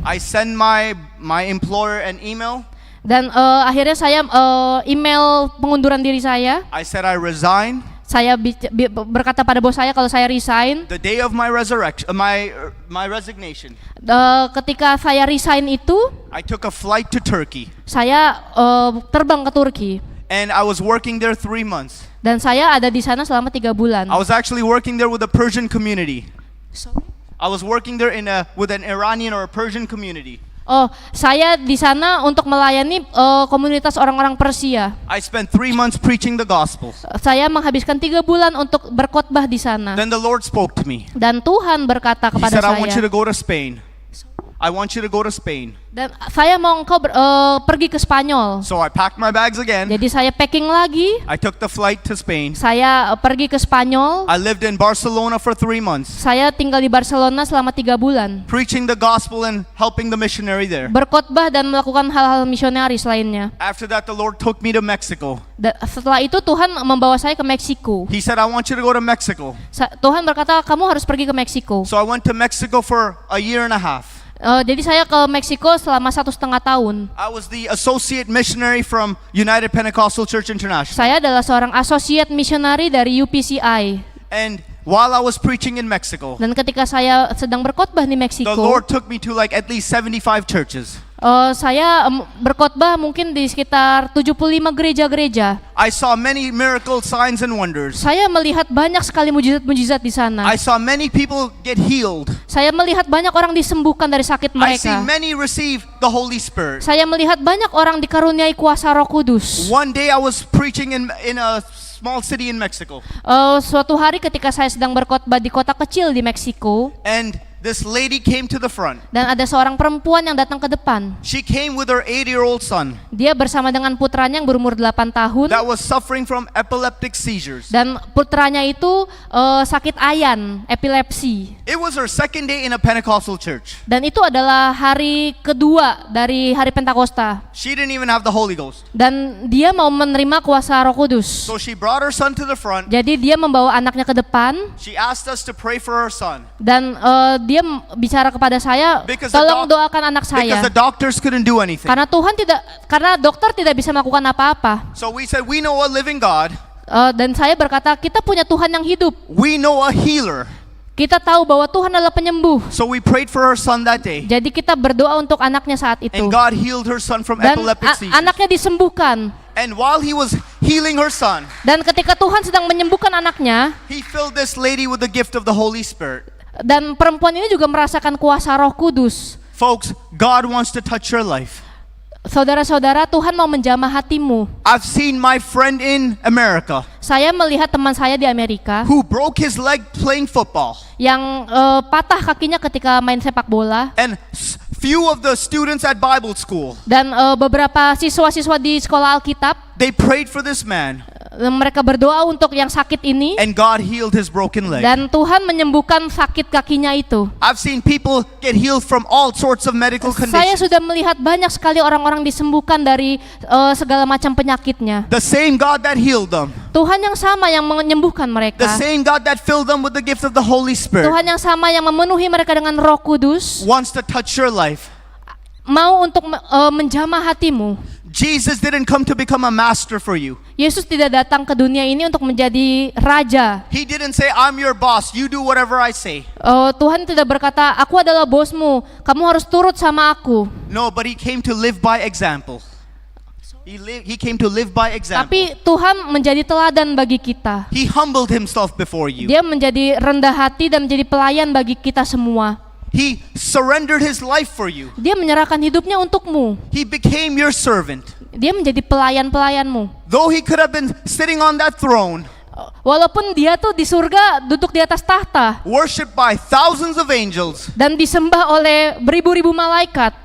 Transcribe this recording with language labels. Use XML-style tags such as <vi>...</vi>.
<en>I send my employer an email.</en> <id>Dan akhirnya saya email pengunduran diri saya.</id> <en>I said I resign.</en> <id>Saya berkata pada bos saya kalau saya resign.</id> <en>The day of my resurrection, my resignation,</en> <id>Ketika saya resign itu,</id> <en>I took a flight to Turkey,</en> <id>saya terbang ke Turki.</id> <en>and I was working there 3 months.</en> <id>Dan saya ada di sana selama 3 bulan.</id> <en>I was actually working there with a Persian community. I was working there with an Iranian or a Persian community.</en> <id>Saya di sana untuk melayani komunitas orang-orang Persia.</id> <en>I spent 3 months preaching the gospel.</en> <id>Saya menghabiskan 3 bulan untuk berkhotbah di sana.</id> <en>Then the Lord spoke to me.</en> <id>Dan Tuhan berkata</id> <en>He</en> <id>kepada</id> <en>said, I want you</en> <id>saya,</id> <en>to go to Spain. I want you to go to Spain.</en> <id>dan saya mau engkau pergi ke Spanyol.</id> <en>So I packed my bags again.</en> <id>Jadi saya packing lagi.</id> <en>I took the flight to Spain.</en> <id>Saya pergi ke Spanyol.</id> <en>I lived in Barcelona for 3 months,</en> <id>Saya tinggal di Barcelona selama 3 bulan.</id> <en>preaching the gospel and helping the missionary there.</en> <id>Berkhotbah dan melakukan hal-hal misionaris lainnya.</id> <en>After that, the Lord took me to Mexico.</en> <id>Setelah itu Tuhan membawa saya ke Meksiko.</id> <en>He said, I want you to go to Mexico.</en> <id>Tuhan berkata, kamu harus pergi ke Meksiko.</id> <en>So I went to Mexico for a year and a half.</en> <id>Jadi saya ke Meksiko selama 1,5 tahun.</id> <en>I was the associate missionary from United Pentecostal Church International.</en> <id>Saya adalah seorang</id> <en>associate missionary</en> <id>dari UPCI.</id> <en>And while I was preaching in Mexico,</en> <id>Dan ketika saya sedang berkhotbah di</id> <en>the</en> <id>Meksiko,</id> <en>Lord took me to like at least 75 churches.</en> <id>saya berkhotbah mungkin di sekitar 75 gereja-gereja.</id> <en>I saw many miracles, signs, and wonders.</en> <id>Saya melihat banyak sekali mujizat-mujizat di sana.</id> <en>I saw many people get healed.</en> <id>Saya melihat banyak orang disembuhkan dari sakit</id> <en>I see</en> <id>mereka.</id> <en>many receive the Holy Spirit.</en> <id>Saya melihat banyak orang dikaruniai kuasa Roh Kudus.</id> <en>One day I was preaching in a small city in Mexico,</en> <id>Suatu hari ketika saya sedang berkhotbah di kota kecil di Meksiko,</id> <en>and this lady came to the front.</en> <id>dan ada seorang perempuan yang datang ke depan.</id> <en>She came with her 80-year-old son</en> <id>Dia bersama dengan putranya yang berumur 8 tahun,</id> <en>that was suffering from epileptic seizures.</en> <id>dan putranya itu sakit ayan, epilepsi.</id> <en>It was her second day in a Pentecostal church.</en> <id>Dan itu adalah hari kedua dari hari Pentakosta.</id> <en>She didn't even have the Holy Ghost.</en> <id>Dan dia mau menerima kuasa Roh Kudus.</id> <en>So she brought her son to the front.</en> <id>Jadi dia membawa anaknya ke depan,</id> <en>She asked us to pray for her son</en> <id>dan dia bicara kepada saya,</id> <en>Because the</en> <id>tolong</id> <en>doc-</en> <id>doakan anak</id> <en>because</en> <id>saya.</id> <en>the doctors couldn't do anything.</en> <id>Karena dokter tidak bisa melakukan apa-apa.</id> <en>So we said, we know a living God.</en> <id>Dan saya berkata, kita punya Tuhan yang hidup.</id> <en>We know a healer.</en> <id>Kita tahu bahwa Tuhan adalah penyembuh.</id> <en>So we prayed for her son that day.</en> <id>Jadi kita berdoa untuk anaknya saat itu.</id> <en>And God healed her son from</en> <id>Dan</id> <en>epileptic seizures.</en> <id>anaknya disembuhkan.</id> <en>And while he was healing her son,</en> <id>Dan ketika Tuhan sedang menyembuhkan anaknya,</id> <en>he filled this lady with the gift of the Holy Spirit.</en> <id>dan perempuan ini juga merasakan kuasa Roh Kudus.</id> <en>Folks, God wants to touch your life.</en> <id>Saudara-saudara, Tuhan mau menjamah hatimu.</id> <en>I've seen my friend in America</en> <id>Saya melihat teman saya di Amerika</id> <en>who broke his leg playing football.</en> <id>yang patah kakinya ketika main sepak bola.</id> <en>And few of the students at Bible school,</en> <id>Dan beberapa siswa-siswa di sekolah Alkitab,</id> <en>they prayed for this man,</en> <id>mereka berdoa untuk yang sakit ini.</id> <en>and God healed his broken leg.</en> <id>Dan Tuhan menyembuhkan sakit kakinya itu.</id> <en>I've seen people get healed from all sorts of medical</en> <id>Saya</id> <en>conditions.</en> <id>sudah melihat banyak sekali orang-orang disembuhkan dari segala macam penyakitnya.</id> <en>The same God that healed them,</en> <id>Tuhan yang sama yang menyembuhkan</id> <en>the</en> <id>mereka.</id> <en>same God that filled them with the gift of the Holy Spirit,</en> <id>Tuhan yang sama yang memenuhi mereka dengan Roh Kudus,</id> <en>wants to touch your life.</en> <id>mau untuk menjamah hatimu.</id> <en>Jesus didn't come to become a master for you.</en> <id>Yesus tidak datang ke dunia ini untuk menjadi raja.</id> <en>He didn't say, I'm your boss, you do whatever I say.</en> <id>Tuhan tidak berkata, aku adalah bosmu, kamu harus turut sama aku.</id> <en>No, but he came to live by example. He came to live by example.</en> <id>Tapi Tuhan menjadi teladan bagi kita.</id> <en>He humbled himself before you.</en> <id>Dia menjadi rendah hati dan menjadi pelayan bagi kita semua.</id> <en>He surrendered his life for you.</en> <id>Dia menyerahkan hidupnya untukmu.</id> <en>He became your servant.</en> <id>Dia menjadi pelayan-pelayanmu.</id> <en>Though he could have been sitting on that throne,</en> <id>Walaupun dia tuh di surga duduk di atas tahta</id> <en>worshipped by thousands of angels,</en> <id>dan disembah oleh beribu-ribu malaikat,</id>